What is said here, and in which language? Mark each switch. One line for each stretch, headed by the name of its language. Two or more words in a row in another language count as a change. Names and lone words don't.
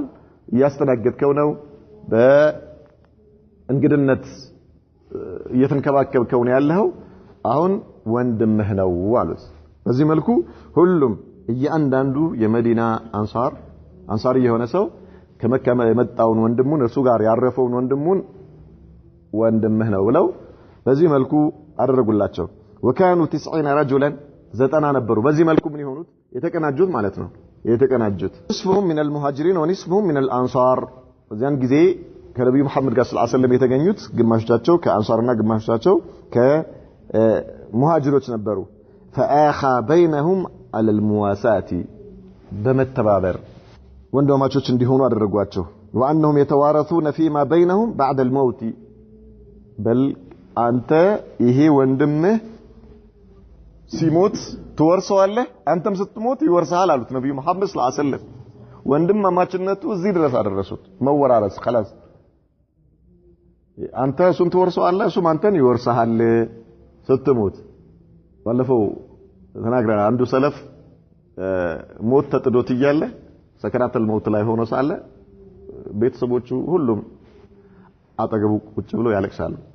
Amharic: እያስተናገድከው ነው፣ በእንግድነት እየተንከባከብከው ነው ያለው፣ አሁን ወንድምህ ነው አሉት። በዚህ መልኩ ሁሉም እያንዳንዱ የመዲና አንሳሪ የሆነ ሰው ከመካ የመጣውን ወንድሙን እሱ ጋር ያረፈውን ወንድሙን ወንድምህ ነው ብለው በዚህ መልኩ አደረጉላቸው።
Arabic: وكانوا 90 رجلا
Amharic: 90 ነበሩ። በዚህ መልኩ ምን ይሆኑት? የተቀናጁት ማለት ነው። የተቀናጁት
Arabic: نصفهم من المهاجرين ونصفهم من الانصار።
Amharic: በዚያን ጊዜ ከነብዩ መሐመድ ጋር
Arabic: صلى الله عليه وسلم
Amharic: የተገኙት ግማሾቻቸው ከአንሳርና ግማሾቻቸው ከሙሃጅሮች ነበሩ።
Arabic: فآخى بينهم على المواساة
Amharic: በመተባበር ወንድማማቾች እንዲሆኑ አደረጓቸው።
Arabic: وأنهم يتوارثون فيما بينهم بعد الموت بل
Amharic: አንተ ይሄ ወንድምህ ሲሞት ትወርሰዋለህ፣ አንተም ስትሞት ይወርሳል አሉት ነብዩ መሐመድ
Arabic: صلى الله عليه وسلم።
Amharic: ወንድማማችነቱ እዚህ ድረስ አደረሱት። መወራረስ خلاص አንተ እሱን ትወርሰዋለህ፣ እሱም አንተን ይወርሳል ስትሞት። ባለፈው ተናግረናል። አንዱ ሰለፍ ሞት ተጥዶት እያለ ሰከራተል ሞት ላይ ሆኖ ሳለ ቤተሰቦቹ ሁሉም አጠገቡ ቁጭ ብለው ያለቅሳሉ።